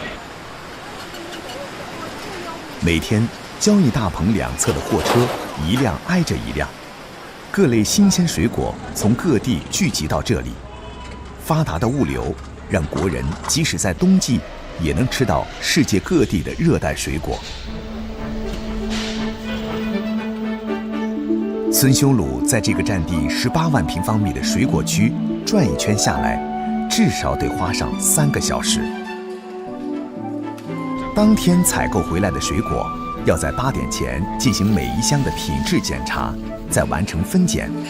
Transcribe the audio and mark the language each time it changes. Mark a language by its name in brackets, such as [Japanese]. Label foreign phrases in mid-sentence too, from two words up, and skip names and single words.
[Chinese] 每天交易大棚兩側的貨車一輛挨着一輛，各類新鮮水果從各地聚集到這裡。發達的物流讓國人即使在冬季也能吃到世界各地的熱帶水果。孫修魯在這個佔地18萬平方米的水果區转一圈下来，至少得花上3个小时。当天采购回来的水果，要在8点前进行每一箱的品质检查，再完成分拣。